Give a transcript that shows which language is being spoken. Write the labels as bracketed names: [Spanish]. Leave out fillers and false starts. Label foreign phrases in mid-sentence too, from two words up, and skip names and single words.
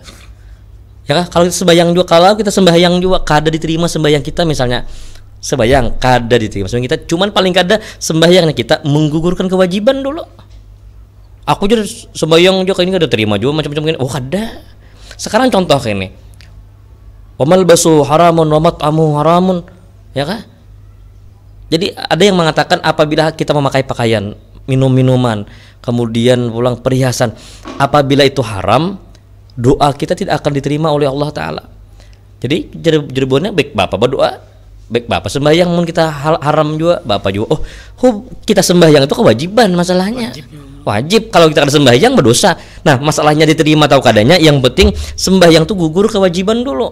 [Banjar] Ya kalau kita sembahyang juga, kalau kita sembahyang juga kada diterima sembahyang kita, misalnya sembahyang kada diterima sembahyang kita, cuman paling kada sembahyangnya kita menggugurkan kewajiban dulu. Aku jadi sembahyang juga ini kada terima juga macam-macam gini. Kada. Sekarang contoh kayak ini. [Arabic] وملبس حرام ومطعم حرام, [Banjar] ya kan? [Indonesian] Jadi ada yang mengatakan apabila kita memakai pakaian, minum-minuman, kemudian pulang perhiasan, apabila itu haram, doa kita tidak akan diterima oleh Allah Ta'ala. [Banjar] Jadi jerbonnya baik bapak berdoa, baik bapak sembahyang, mun kita haram juga bapak juga. Kita sembahyang itu kewajiban masalahnya. Wajib. Kalau kita ada sembahyang berdosa. Nah masalahnya diterima atau kadanya, yang penting sembahyang tuh gugur kewajiban dulu.